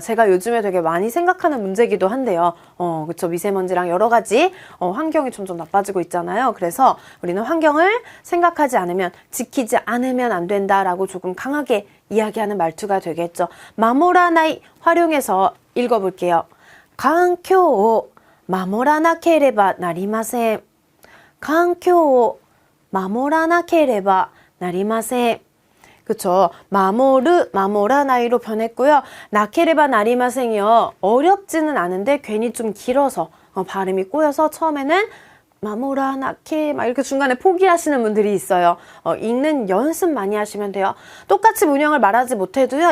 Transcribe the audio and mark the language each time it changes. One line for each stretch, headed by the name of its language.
Korean: 제가 요즘에 되게 많이 생각하는 문제기도 한데요. 그쵸, 미세먼지랑 여러 가지 환경이 점점 나빠지고 있잖아요. 그래서 우리는 환경을 생각하지 않으면, 지키지 않으면 안 된다라고 조금 강하게 이야기하는 말투가 되겠죠. 마모라나이 활용해서 읽어볼게요.
Japanese: 環境を 守らなければなりません. 環境を 守らなければなりません.
Korean: 그쵸. 마모르, 마모라나이로 변했고요. 나케레바 나리마생이요. 어렵지는 않은데 괜히 좀 길어서 발음이 꼬여서 처음에는 마모라, 나케 막 이렇게 중간에 포기하시는 분들이 있어요. 읽는 연습 많이 하시면 돼요. 똑같이 문형을 말하지 못해도요.